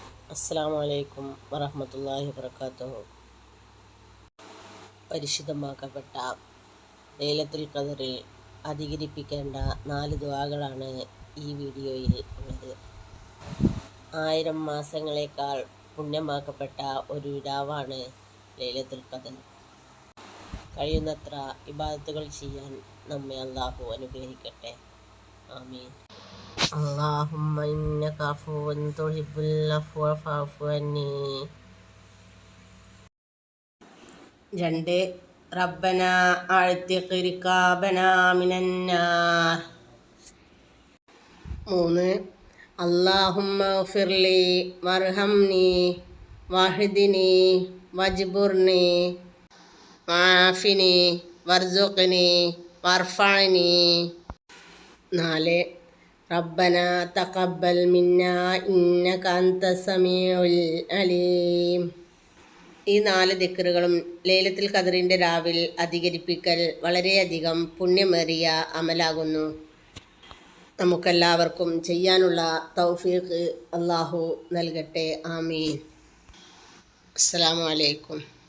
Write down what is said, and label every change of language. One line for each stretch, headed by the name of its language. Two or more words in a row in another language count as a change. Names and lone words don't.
Arabic: السلام عليكم ورحمة الله وبركاته.
Malayalam: പരിശുദ്ധമാക്കപ്പെട്ട ലൈലത്തുൽ ഖദറിൽ അധികരിപ്പിക്കേണ്ട 4 ദുആകളാണ് ഈ വീഡിയോയിൽ ഉള്ളത്. 1000 മാസങ്ങളേക്കാൾ പുണ്യമാക്കപ്പെട്ട ഒരു രാവാണ് ലൈലത്തുൽ ഖദർ. കഴിയുന്നത്ര ഇബാദത്തുകൾ ചെയ്യാൻ നമ്മെ അല്ലാഹു അനുഗ്രഹിക്കട്ടെ. ആമീൻ.
Arabic: اللهم إنك عفو تحب العفو فاعف عني. 2. ربنا أعتق رقابنا من النار. 3. اللهم اغفر لي وارحمني واهدني واجبرني وعافني وارزقني وارفعني. 4. ربنا تقبل منا إنك أنت السميع العليم.
Malayalam: ഈ 4 ദിക്റുകളും ലൈലത്തുൽ ഖദറിൻ്റെ രാവിൽ അധികരിപ്പിക്കൽ വളരെയധികം പുണ്യമേറിയ അമലാകുന്നു. നമുക്കെല്ലാവർക്കും ചെയ്യാനുള്ള തൗഫീഖ് അല്ലാഹു നൽകട്ടെ.
Arabic: آمين. السلام عليكم.